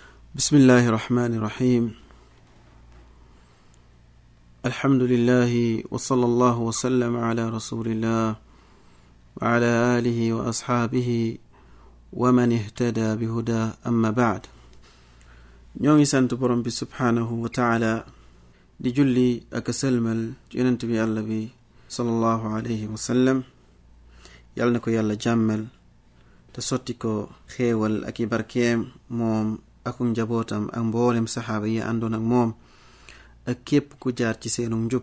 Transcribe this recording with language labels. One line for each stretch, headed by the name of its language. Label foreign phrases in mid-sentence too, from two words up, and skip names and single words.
Arabic: بسم الله الرحمن الرحيم. الحمد لله وصلى الله وسلم على رسول الله وعلى آله وأصحابه ومن اهتدى بهدى أما بعد.
Wolof: ñongi sant borom bi
Arabic: سبحانه وتعالى
Wolof: di julli ak selmal yonent bi yàlla bi
Arabic: صلى الله عليه وسلم.
Wolof: yàlla na ko yàlla jàmmal te sotti ko xéewal ak i barkeem moom ak njabootam ak mboolem saxaaba yi àndoon ak moom ak képp ku jaar ci seenum njub.